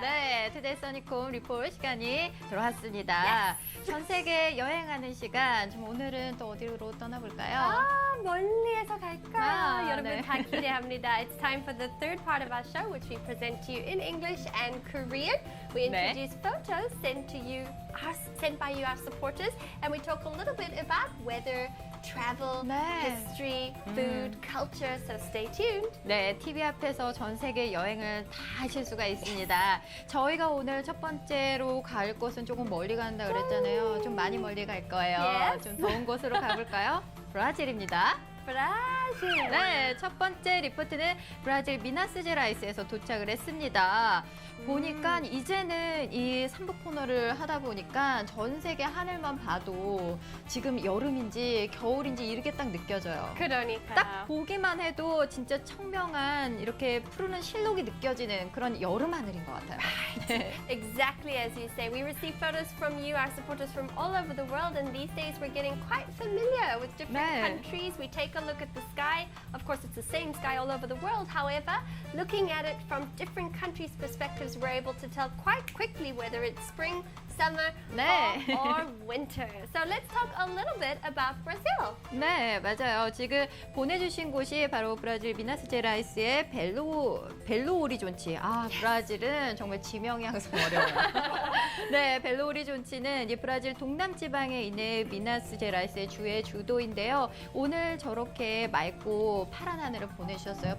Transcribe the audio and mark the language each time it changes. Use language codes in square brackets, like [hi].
[ko] 네, 투데이 써니콤 리포트 시간이 돌아왔습니다. 전 세계 여행하는 시간, 좀 오늘은 또 어디로 떠나볼까요? 아, 멀리에서 갈까? 아, 여러분 네. 다 기대합니다. [en] It's time for the third part of our show, which we present to you in English and Korean. We [ko] 네. [en] introduce photos sent by you, our supporters, and we talk a little bit about weather, travel, [ko] 네. [en] history, food, culture. So stay tuned. [ko] 네, TV 앞에서 전 세계 여행을 다 하실 수가 있습니다. 저희가 오늘 첫 번째로 갈 곳은 조금 멀리 간다 그랬잖아요. 좀 많이 멀리 갈 거예요. [en] Yes. [ko] 좀 더운 곳으로 가볼까요? 브라질입니다. 브라질. 네, 첫 번째 리포트는 브라질 미나스제라이스에서 도착을 했습니다. 보니까 이제는 이 삼부 코너를 하다 보니까 전 세계 하늘만 봐도 지금 여름인지 겨울인지 이렇게 딱 느껴져요. 그러니까요. 딱 보기만 해도 진짜 청명한 이렇게 푸르는 실록이 느껴지는 그런 여름 하늘인 것 같아요. 네. [en] Exactly as you say. We receive photos from you, our supporters from all over the world, and these days we're getting quite familiar with different [ko] 네. [en] countries. We take a look at the sky. Of course, it's the same sky all over the world. However, looking at it from different countries' perspectives, we're able to tell quite quickly whether it's spring, summer, [ko] 네. [en] fall, or winter. So let's talk a little bit about Brazil. [ko] 네, 맞아요. 지금 보내주신 곳이 바로 브라질 미나스제라이스의 벨로 오리존치. 아, 브라질은 정말 지명이 항상 어려워요. 네, 벨로 오리존치는 이 브라질 동남 지방에 있는 미나스제라이스의 주의 주도인데요. 오늘 저렇게 맑고 파란 하늘을 보내주셨어요.